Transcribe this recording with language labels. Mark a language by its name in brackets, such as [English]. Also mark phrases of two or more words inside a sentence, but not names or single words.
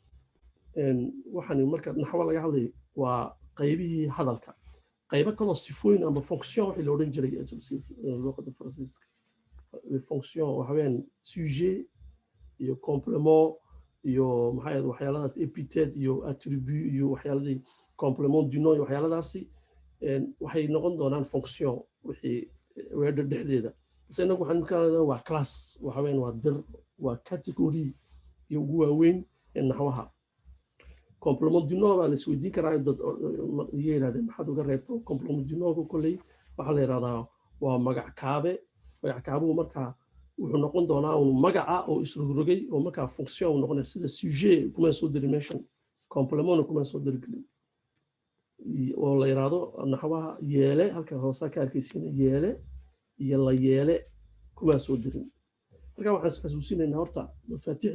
[Somali] waxaan marka naxwo laga hadlayo waa qaybihii hadalka qaybo kaloo sifooyin ama fonction wixii la odhan jiray luqadda faransiiska fonction waxa weeyaan sujet iyo complement iyo maxay ahayd waxyaaladaas epithet iyo attribut iyo waxyaaladii [French] complement du nom [Somali] iyo waxyaaladaasi waxay noqon doonaan fonction wixii weedha dhexdeeda inagu waxaan ka hadlaynaa waa class waxa weeyaan waa dir waa category iyo ugu waaweyn ee naxwaha [French] complement du nom [Somali] baa la isweydiin karaa dad yidhahdeen maxaad uga reebto [French] complement du nom [Somali] kolley waxaa la yidhahdaa waa magac kaabe magac kaabuhu markaa wuxuu noqon doonaa un magaca oo isrogrogay oo markaa fonction uu noqonaya sida sujet kuma soo diri meeshan complementna kuma soo diri gelin oo la yidhaahdo naxwaha yeele halka hoosa ka arkaysiina yeele iyo la yeele kuma soo dirin marka waxaan xasuusinaynaa horta mafaatiixda